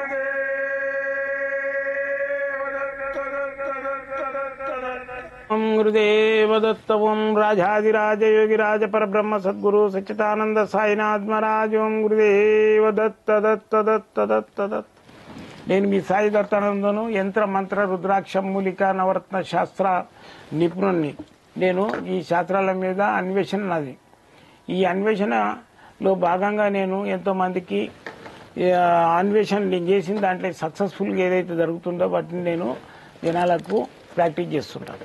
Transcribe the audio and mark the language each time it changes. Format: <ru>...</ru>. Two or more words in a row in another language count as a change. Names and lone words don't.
<sa>ओम गुरुदेव दत्त ओम राजाधिराज योगिराज परब्रह्म सद्गुरु सच्चिदानंद साईनाथ महाराज ओम गुरुदेव दत्त दत्त दत्त दत्त दत्त</sa> <te>నేను మీ సాయి దత్తానందను యంత్ర మంత్ర రుద్రాక్ష మూలిక నవరత్న శాస్త్ర నిపుణుణ్ణి. నేను ఈ శాస్త్రాల మీద అన్వేషణ నాది. ఈ అన్వేషణలో భాగంగా నేను ఎంతో మందికి అన్వేషణ నేను చేసిన దాంట్లో సక్సెస్ఫుల్గా ఏదైతే జరుగుతుందో వాటిని నేను జనాలకు ప్రాక్టీస్ చేస్తుంటాను.</te>